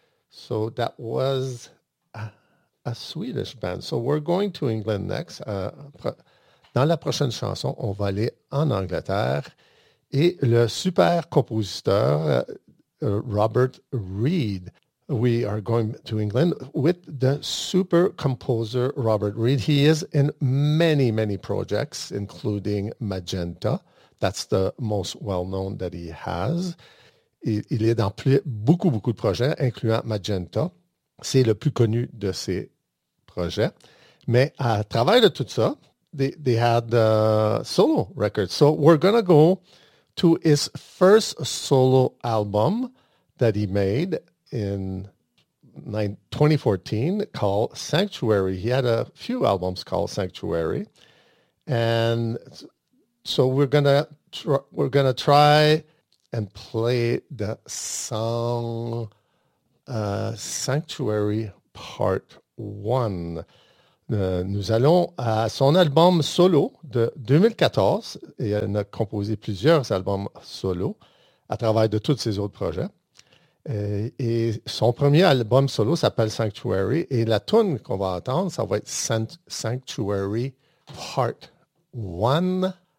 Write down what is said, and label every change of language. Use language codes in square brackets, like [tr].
[en] So that was a Swedish band. So we're going to England next. [fr] Dans la prochaine chanson, on va aller en Angleterre, et le super compositeur, Robert Reed. [en] We are going to England with the super composer Robert Reed. He is in many, many projects, including Magenta. That's the most well-known that he has. [fr] Il est dans beaucoup, beaucoup de projets, incluant Magenta. C'est le plus connu de ses projets. Mais à travers de tout ça, [en] they had solo records. So we're going to go to his first solo album that he made in 2014, called Sanctuary. He had a few albums called Sanctuary, and so we're gonna try and play the song Sanctuary Part One. [fr] Nous allons à son album solo de 2014, et il a composé plusieurs albums solo à travers de tous ses autres projets. Et son premier album solo s'appelle Sanctuary, et la tune qu'on va entendre, ça va être Sanctuary Part 1.